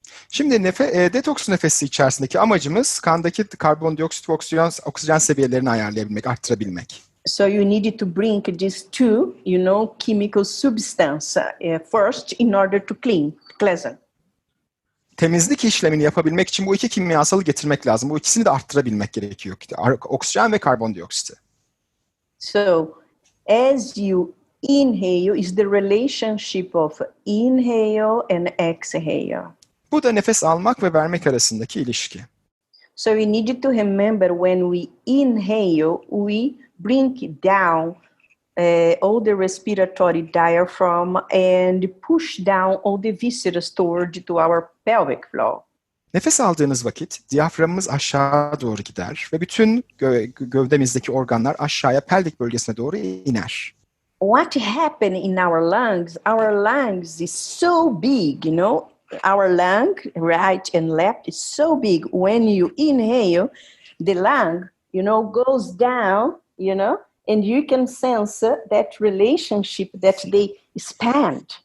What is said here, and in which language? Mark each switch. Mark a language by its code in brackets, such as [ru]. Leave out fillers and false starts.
[tr] Şimdi detoks nefesi içerisindeki amacımız kandaki karbondioksit ve oksijen seviyelerini ayarlayabilmek, arttırabilmek. [en] So you need to bring these two, chemical substance first in order to cleanse. [tr] Temizlik işlemini yapabilmek için bu iki kimyasalı getirmek lazım. Bu ikisini de arttırabilmek gerekiyor. Oksijen ve karbondioksiti. [en] So as you inhale is the relationship of inhale and exhale. [tr] Bu da nefes almak ve vermek arasındaki ilişki. [en] So we need to remember when we inhale, we bring down all the respiratory diaphragm and push down all the viscera to our pelvic floor. [tr] Nefes aldığınız vakit diyaframımız aşağı doğru gider ve bütün gövdemizdeki organlar aşağıya pelvik bölgesine doğru iner. [en] What happens in our lungs? Our lungs is so big, Our lung, right and left, is so big. When you inhale, the lung, goes down, and you can sense that relationship that they expand.